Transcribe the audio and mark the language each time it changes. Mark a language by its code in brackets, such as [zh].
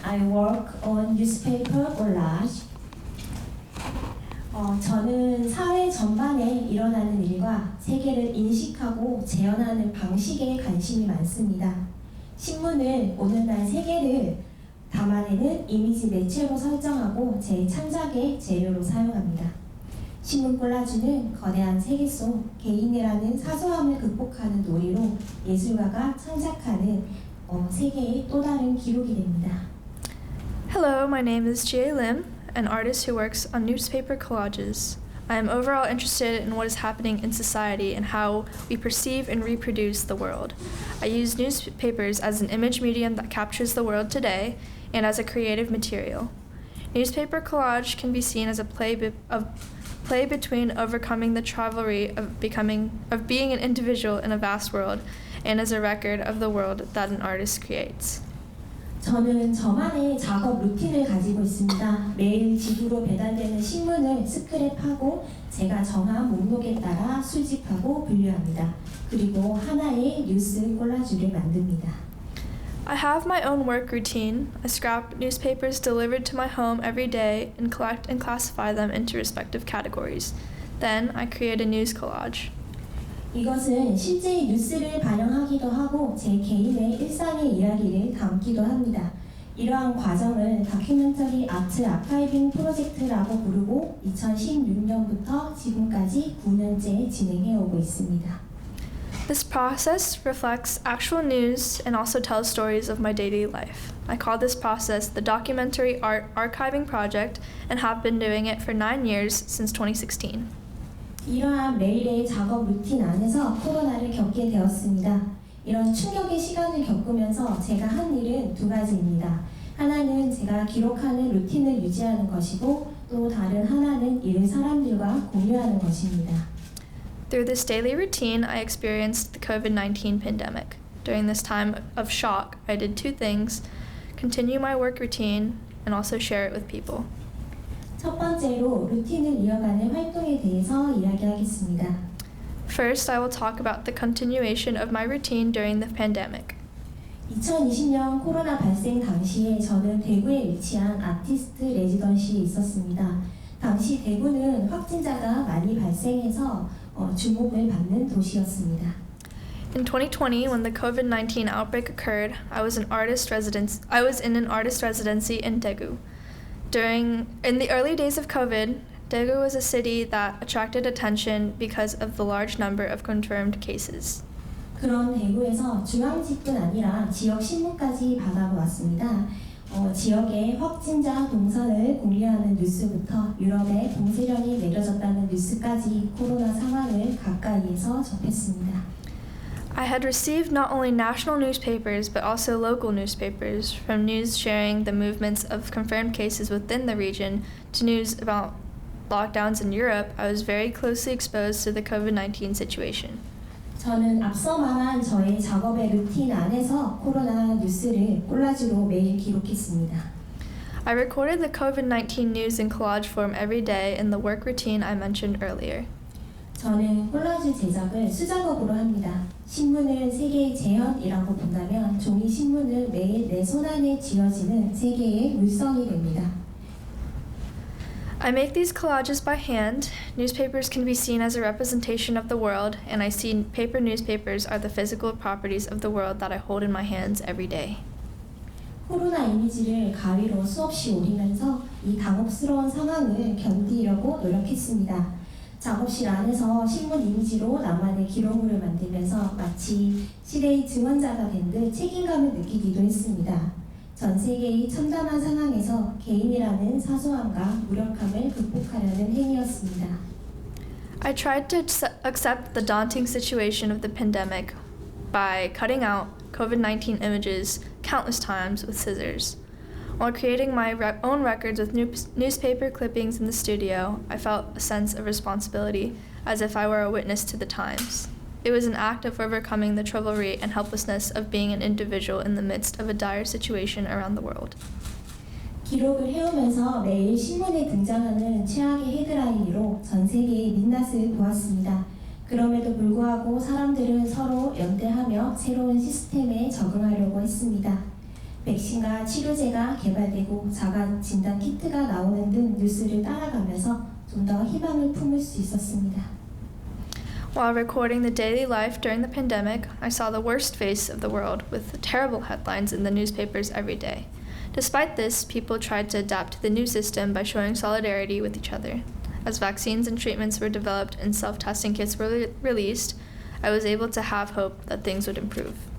[en] I work on newspaper collage. [ko] 저는 사회 전반에 일어나는 일과 세계를 인식하고 재현하는 방식에 관심이 많습니다. 신문을 오늘날 세계를 담아내는 이미지 매체로 설정하고 제 창작의 재료로 사용합니다. 신문 콜라주는 거대한 세계 속 개인이라는 사소함을 극복하는 놀이로 예술가가 창작하는 세계의 또 다른 기록이 됩니다. [en] Hello, my name is Jihae Lim, an artist who works on newspaper collages. I am overall interested in what is happening in society and how we perceive and reproduce the world. I use newspapers as an image medium that captures the world today and as a creative material. Newspaper collage can be seen as a play between overcoming the travelry of being an individual in a vast world and as a record of the world that an artist creates. [ko] 저는 저만의 작업 루틴을 가지고 있습니다. 매일 지구로 배달되는 신문을 스크랩하고 제가 정한 목록에 따라 수집하고 분류합니다. 그리고 하나의 뉴스 콜라주를 만듭니다. [en] I have my own work routine. I scrap newspapers delivered to my home every day and collect and classify them into respective categories. Then I create a news collage. [ko] 이것은 실제 뉴스를 반영하기도 하고 제 개인의 일상의 이야기를 담기도 합니다. 이러한 과정을 다큐멘터리 아트 아카이빙 프로젝트라고 부르고 2016년부터 지금까지 9년째 진행해 오고 있습니다. [en] This process reflects actual news and also tells stories of my daily life. I call this process the Documentary Art Archiving Project and have been doing it for 9 years since 2016. [ko] 이러한 매일의 작업 루틴 안에서 코로나를 겪게 되었습니다. 이런 충격의 시간을 겪으면서 제가 한 일은 두 가지입니다. 하나는 제가 기록하는 루틴을 유지하는 것이고 또 다른 하나는 이를 사람들과 공유하는 것입니다. [en] Through this daily routine, I experienced the COVID-19 pandemic. During this time of shock, I did two things: continue my work routine and also share it with people. [ko] 첫 번째로 루틴을 이어가는 활동에 대해서 이야기하겠습니다. [en] First, I will talk about the continuation of my routine during the pandemic. [ko] 2020년 코로나 발생 당시에 저는 대구에 위치한 아티스트 레지던시에 있었습니다. 당시 대구는 확진자가 많이 발생해서 주목을 받는 도시였습니다. [en] In 2020, when the COVID-19 outbreak occurred, I was in an artist residency in Daegu. In the early days of COVID, Daegu was a city that attracted attention because of the large number of confirmed cases. [ko] 그런 대구에서 중앙지뿐 아니라 지역 신문까지 받아보았습니다. 지역의 확진자 동선을 공유하는 뉴스부터 유럽에 봉쇄령이 내려졌다는 뉴스까지 코로나 상황을 가까이에서 접했습니다. [en] I had received not only national newspapers but also local newspapers, from news sharing the movements of confirmed cases within the region to news about lockdowns in Europe. I was very closely exposed to the COVID-19 situation. [ko] 저는 앞서 말한 저의 작업의 루틴 안에서 코로나 뉴스를 콜라주로 매일 기록했습니다. [en] I recorded the COVID-19 news in collage form every day in the work routine I mentioned earlier. [ko] 저는 콜라주 제작을 수작업으로 합니다. 신문을 세 개의 재현이라고 본다면 종이 신문은 매일 내 손안에 쥐어지는 세 개의 물성이 됩니다. [en] I make these collages by hand. Newspapers can be seen as a representation of the world, and I see paper newspapers are the physical properties of the world that I hold in my hands every day. [ko] 코로나 이미지를 가위로 수없이 오리면서 이 당혹스러운 상황을 견디려고 노력했습니다. 작업실 안에서 신문 이미지로 나만의 기록물을 만들면서 마치 시대의 증언자가 된 듯 책임감을 느끼기도 했습니다. 전 세계의 첨단한 상황에서 개인이라는 사소함과 무력함을 극복하려는 행위였습니다. [en] I tried to accept the daunting situation of the pandemic by cutting out COVID-19 images countless times with scissors. While creating my own records with newspaper clippings in the studio, I felt a sense of responsibility, as if I were a witness to the times. It was an act of overcoming the chivalry and helplessness of being an individual in the midst of a dire situation around the world. [ko] 기록을 해오면서 매일 신문에 등장하는 최악의 헤드라인으로 전 세계의 민낯을 보았습니다. 그럼에도 불구하고 사람들은 서로 연대하며 새로운 시스템에 적응하려고 했습니다. 백신과 치료제가 개발되고 자가 진단 키트가 나오는 등 뉴스를 따라가면서 좀 더 희망을 품을 수 있었습니다. [en] While recording the daily life during the pandemic, I saw the worst face of the world with terrible headlines in the newspapers every day. Despite this, people tried to adapt to the new system by showing solidarity with each other. As vaccines and treatments were developed and self-testing kits were released, I was able to have hope that things would improve.